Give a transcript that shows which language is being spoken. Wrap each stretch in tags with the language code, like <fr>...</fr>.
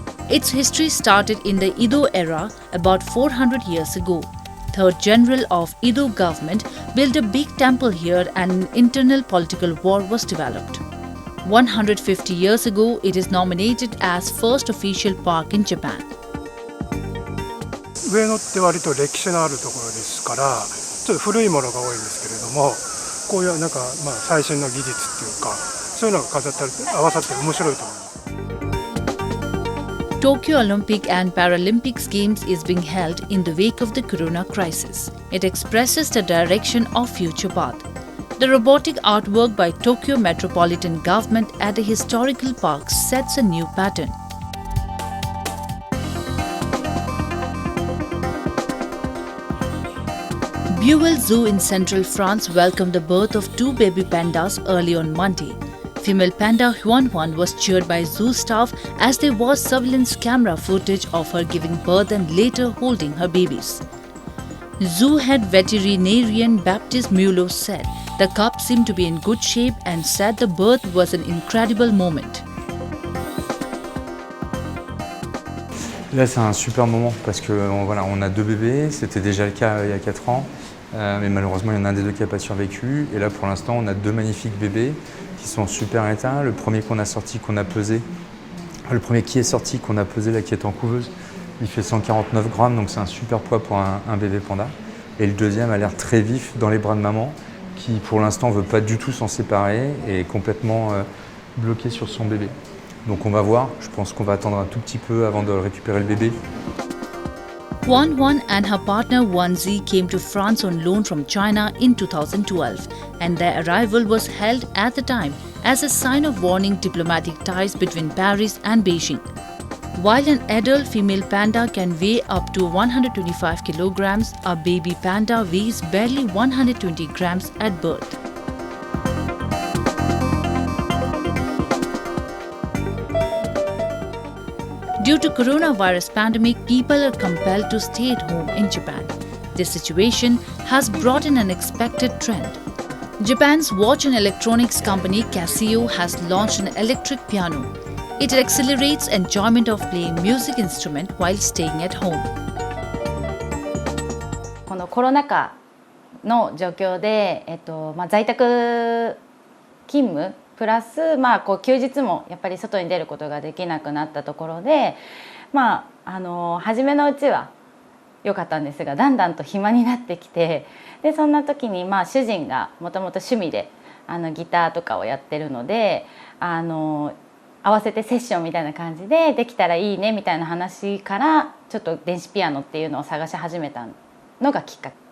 <en>Its history started in the Edo era about 400 years ago. Third General of Edo government built a big temple here and an internal political war was developed. 150 years ago, it is nominated as first official park in Japan.</en> <ja>上野って割と歴史のあるところですから、ちょっと古いものが多いんですけれども、こういう最新の技術っていうか、そういうのが合わさって面白いと思います。</ja> <en>Tokyo Olympic and Paralympic Games is being held in the wake of the corona crisis. It expresses the direction of future path. The robotic artwork by Tokyo Metropolitan Government at the historical park sets a new pattern. Buell Zoo in central France welcomed the birth of 2 baby pandas early on Monday. female panda Huan Huan was cheered by zoo staff as they watched surveillance camera footage of her giving birth and later holding her babies. Zoo head veterinarian Baptiste Mulot said the cub seemed to be in good shape and said the birth was an incredible moment.</en> <fr>Là, c'est un super moment parce que voilà, on a 2 bébés, c'était déjà le cas il y a 4 ans, mais malheureusement, il y en a un des 2 qui n'a pas survécu. Et là, pour l'instant, on a 2 magnifiques bébés qui sont en super état. Le premier qu'on a sorti, qu'on a pesé, le premier qui est sorti, qu'on a pesé, là, qui est en couveuse, il fait 149 grammes, donc c'est un super poids pour un bébé panda. Et le deuxième a l'air très vif dans les bras de maman, qui pour l'instant ne veut pas du tout s'en séparer et est complètement bloqué sur son bébé. Donc on va voir, je pense qu'on va attendre un tout petit peu avant de récupérer le bébé.</fr> <en>Huan Huan and her partner Wanzi came to France on loan from China in 2012, and their arrival was held at the time as a sign of warning diplomatic ties between Paris and Beijing. While an adult female panda can weigh up to 125 kilograms, a baby panda weighs barely 120 grams at birth. Due to coronavirus pandemic, people are compelled to stay at home in Japan. This situation has brought in an unexpected trend. Japan's watch and electronics company Casio has launched an electric piano. It accelerates enjoyment of playing music instrument while staying at home.</en> <ja>このコロナ禍の状況で、在宅勤務プラス、休日もやっぱり外に出ることができなくなったところで、初めのうちは良かったんですが、だんだんと暇になってきて、でそんな時に主人がもともと趣味でギターとかをやってるので、合わせてセッションみたいな感じでできたらいいねみたいな話から、ちょっと電子ピアノっていうのを探し始めたのがきっかけ。</ja>